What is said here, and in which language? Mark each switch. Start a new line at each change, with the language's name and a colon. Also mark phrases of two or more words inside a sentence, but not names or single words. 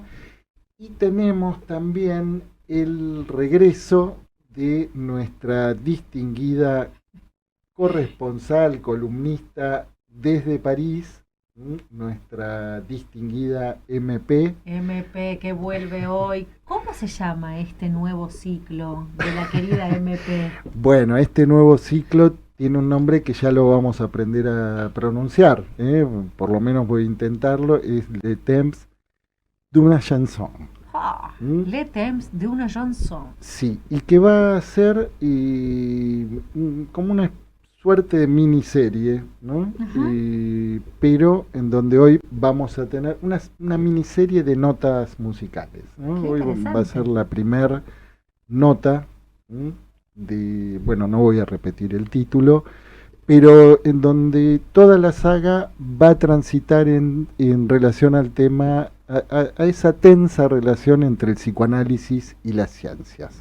Spanish: Y tenemos también el regreso de nuestra distinguida corresponsal, columnista desde París, nuestra distinguida MP. MP que vuelve hoy. ¿Cómo se llama este nuevo ciclo de la querida MP? Bueno, este nuevo ciclo tiene un nombre que ya lo vamos a aprender a pronunciar, por lo menos voy a intentarlo, es Le Temps d'una chanson. Ah, Le Temps d'una chanson. Sí, y que va a ser como una suerte de miniserie, ¿no? Pero en donde hoy vamos a tener una miniserie de notas musicales, ¿no? Hoy va a ser la primer nota bueno, no voy a repetir el título, pero en donde toda la saga va a transitar en relación al tema, a esa tensa relación entre el psicoanálisis y las ciencias.